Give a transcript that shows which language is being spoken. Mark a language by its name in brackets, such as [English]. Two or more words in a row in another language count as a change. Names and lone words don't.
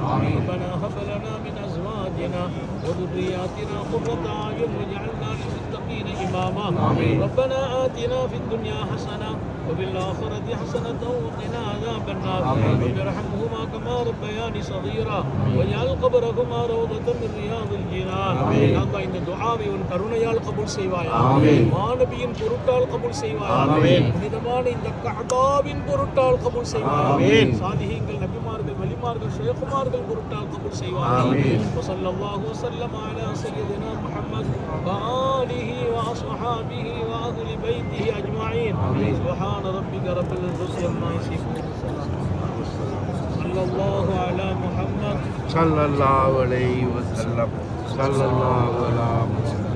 [Arabic] ربنا هب لنا من أزواجنا وذرياتنا قرة أعين واجعلنا للمتقين إماما. ربنا آتنا في الدنيا حسنة وفي الآخرة حسنة وقنا عذاب النار. رب ارحمهما كما ربياني صغيرا واجعل قبرهما روضة من رياض الجنان. يا الله [Tamil] இந்த துஆவை உன் கருணையால் கபூல் செய்வாயாக. மாநபியின் பொருட்டால் கபூல் செய்வாயாக. புனிதமான இந்த கஅபாவின் பொருட்டால் கபூல் செய்வாயாக. சாலிஹீன்கள், நபிமார்கள், வலிமார்கள், ஷேகுமார்கள் பொருட்டால் கபூல் செய்வாயாக. [Arabic] وصلى الله وسلم على سيدنا محمد وآله وأصحابه وأهل بيته أجمعين. سبحان ربك رب العزة عما يصفون. صلى الله على محمد صلى الله عليه وسلم. صلى الله على محمد.